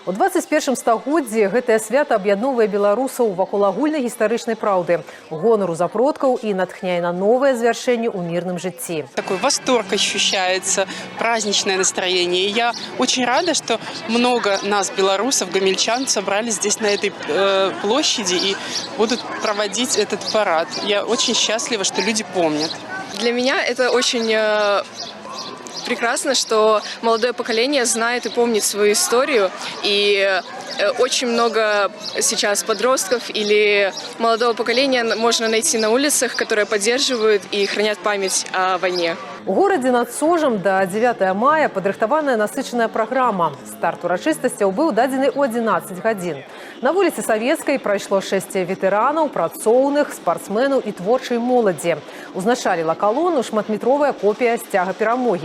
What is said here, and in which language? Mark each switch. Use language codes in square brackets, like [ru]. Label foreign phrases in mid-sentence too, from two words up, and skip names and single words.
[be] У 21 стагоддзі гэтае свята аб'ядноўвае беларусаў вакол агульнай гістарычнай праўды, гонару за продкаў і натхняе на новыя звяршэнні ў мірным жыцці. [ru] Такой восторг ощущается, праздничное настроение. И я очень рада, что много нас, белорусов, гомельчан, собрались здесь на этой площади и будут проводить этот парад. Я очень счастлива, что люди помнят. Для меня это очень прекрасно, что молодое поколение знает и помнит свою историю. И очень много сейчас подростков или молодого поколения можно найти на улицах, которые поддерживают и хранят память о войне. [be] У горадзе над Сожам до 9 мая падрыхтаваная насычаная праграма. Старт урачыстасцяў быў дадзены ў 11 гадзін. На вуліцы Савецкай прайшло 6 ветэранаў, працоўных, спартсменаў і творчай моладзі. Узначаліла калону шматметровая копія сцяга перамогі.